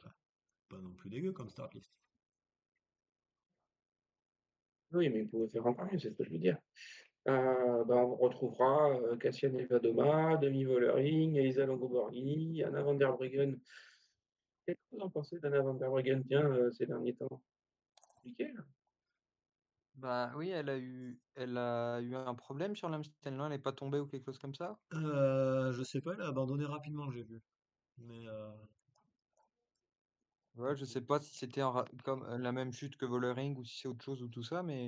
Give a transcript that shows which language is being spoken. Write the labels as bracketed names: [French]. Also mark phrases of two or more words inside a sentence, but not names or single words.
[French] pas non plus dégueu comme start list. Oui, mais vous pouvez faire encore mieux, c'est ce que je veux dire. On retrouvera Cassiane Evadoma, Demi Vollering, Elisa Longo-Borghini, Anna van der Breggen. Qu'est-ce que vous en pensez d'Anna van der Breggen, tiens, ces derniers temps? Compliqué, là. Bah oui, elle a eu un problème sur l'Amstel, non? Elle est pas tombée ou quelque chose comme ça? Je sais pas, elle a abandonné rapidement, j'ai vu. Mais Ouais, je sais pas si c'était comme la même chute que Vollering ou si c'est autre chose ou tout ça, mais